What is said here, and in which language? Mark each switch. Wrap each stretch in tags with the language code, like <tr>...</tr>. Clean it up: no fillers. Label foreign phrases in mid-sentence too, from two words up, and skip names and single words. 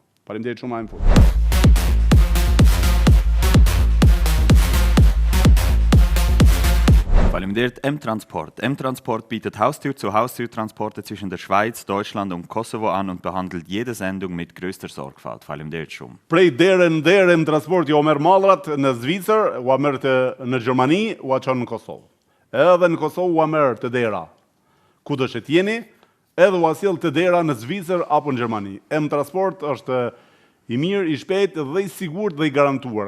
<sq>Faleminderit shumë AM Food. Faleminderit M-Transport.</sq> <de>M-Transport bietet Haustür-zu-Haustür-Transporte zwischen der Schweiz, Deutschland und Kosovo an und behandelt jede Sendung mit größter Sorgfalt.</de> <sq>Faleminderit shumë. Prej dere në dere M-Transport jo merr mallrat në Zvicër, u merr në Gjermani, u çon në Kosovë. Edhe në Kosovë u merr të dera. Kudo që jeni, edhe u sjell të dera në Zvicër apo në Gjermani. M-Transport është i mirë, i shpejt dhe i sigurt dhe i garantuar.</sq>